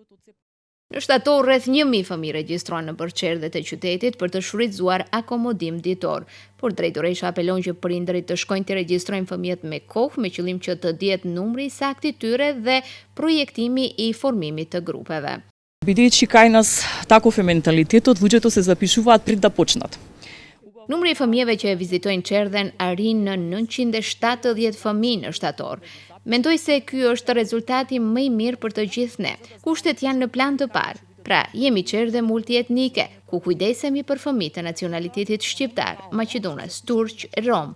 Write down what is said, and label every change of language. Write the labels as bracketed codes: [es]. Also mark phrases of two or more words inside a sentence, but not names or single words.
[sq] Në shtator rreth 1000 fëmijë regjistrohen në përçerdhet e qytetit për të shfrytzuar akomodim ditor, por drejtoresha apelon që prindërit të shkojnë të regjistrojnë fëmijët me kohë me qëllim që të dihet numri i saktë i tyre dhe projektimi i formimit të grupeve. [mk] бидејќи кај нас таков е менталитетот, луѓето се запишуваат пред да почнат. [sq] Numri i fëmijëve që e vizitojnë çerdhen arrin në 970 fëmijë në shtator. Mendoj se ky është rezultati më i mirë për të gjithë ne. Kushtet janë në plan të parë. Pra, jemi çerdhe multietnike, ku kujdesemi për fëmijë të nacionalitetit shqiptar, maqedonas, turq, rom.